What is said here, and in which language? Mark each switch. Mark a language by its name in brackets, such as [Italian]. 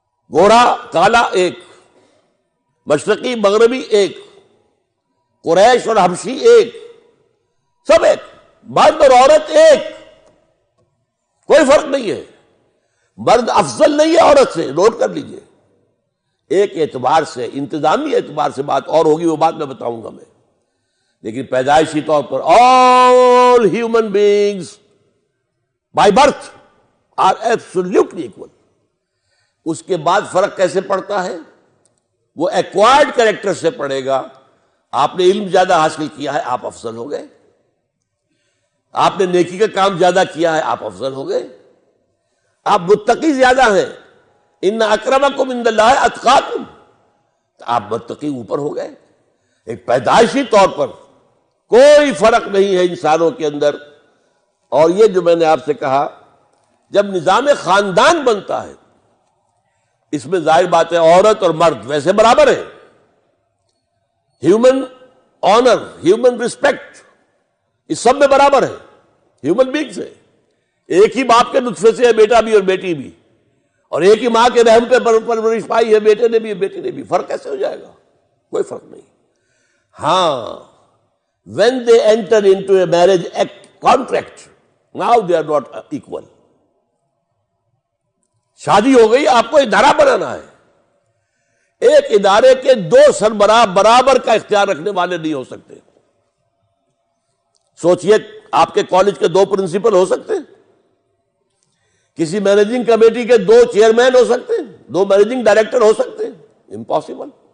[Urdu] گورا کالا ایک، مشرقی مغربی ایک، قریش اور حبشی ایک، سب ایک، مرد اور عورت ایک، کوئی فرق نہیں ہے۔ مرد افضل نہیں ہے عورت سے، نوٹ کر لیجئے۔ ایک اعتبار سے، انتظامی اعتبار سے بات اور ہوگی، وہ بات میں بتاؤں گا میں، لیکن پیدائشی طور پر [English] all human beings by birth are absolutely equal. [Urdu] اس کے بعد فرق کیسے پڑتا ہے؟ وہ [English] acquired character [Urdu] سے پڑے گا. آپ نے علم زیادہ حاصل کیا ہے، آپ افضل ہو گئے. آپ نے نیکی کا کام زیادہ کیا ہے، آپ افضل ہو گئے. آپ متقی زیادہ ہیں، [Arabic] ان اکرمکم عند اللہ اتقاکم، [Urdu] آپ متقی اوپر ہو گئے. ایک پیدائشی طور پر کوئی فرق نہیں ہے انسانوں کے اندر. اور یہ جو میں نے آپ سے کہا، جب نظام خاندان بنتا ہے، اس میں ظاہر بات ہے عورت اور مرد ویسے برابر ہیں. [English] human honour, human respect, [Urdu] اس سب میں برابر ہے. ہیومن بینگز ہے، ایک ہی باپ کے نطفے سے ہے بیٹا بھی اور بیٹی بھی، اور ایک ہی ماں کے رحم پہ پرورش پائی ہے بیٹے نے بھی بیٹی نے بھی. فرق کیسے ہو جائے گا؟ کوئی فرق نہیں. [English] ہاں، when they enter into a marriage contract, now they are not equal. [Urdu] شادی ہو گئی، آپ کو ادارہ بنانا ہے. ایک ادارے کے دو سربراہ برابر کا اختیار رکھنے والے نہیں ہو سکتے. سوچئے، آپ کے کالج کے دو پرنسپل ہو سکتے ہیں؟ کسی مینیجنگ کمیٹی کے دو چیئرمین ہو سکتے ہیں؟ دو مینیجنگ ڈائریکٹر ہو سکتے ہیں؟ امپاسبل.